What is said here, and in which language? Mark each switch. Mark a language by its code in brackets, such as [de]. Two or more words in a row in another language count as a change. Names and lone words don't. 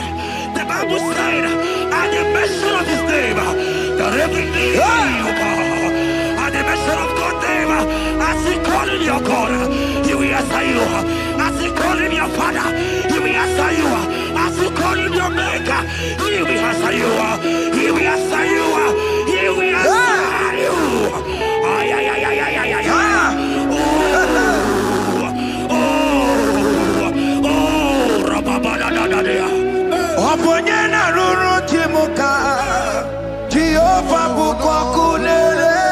[en] The Bible said, at the mention of his name, that every knee will bow. At the mention of God's name, as he called him your God, he will answer you. As he called him your Father, he will answer you. As you call him your Maker, he will answer you. He will answer you. He will answer you. Ay, ay, ay, ay, ay, ay, ay. Oponyena ruru timuka Jehova bukwakulele